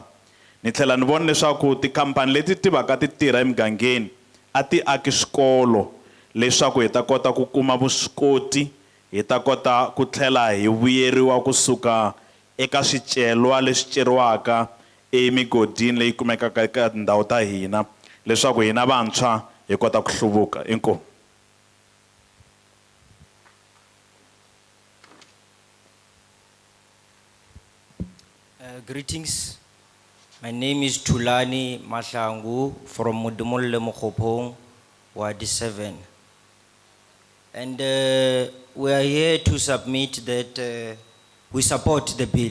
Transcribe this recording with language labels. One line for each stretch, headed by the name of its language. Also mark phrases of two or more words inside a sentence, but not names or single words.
Tsonga: Ni tlhela ni vona leswaku tikhampani leti ti va ka ti tirha emigangeni a ti aki swikolo leswaku hi ta kota ku kuma vuswikoti, hi ta kota ku tlhela hi vuyeriwa kusuka eka swicelwa leswi ceriwaka emigodini leyi kumekaka eka ndhawu ta hina leswaku hina vantshwa hi kota ku hluvuka. Inkomu.
English: Greetings. My name is Tulani Mahlangu from Sahlulele Mokopane, Ward 7. And we are here to submit that we support the bill.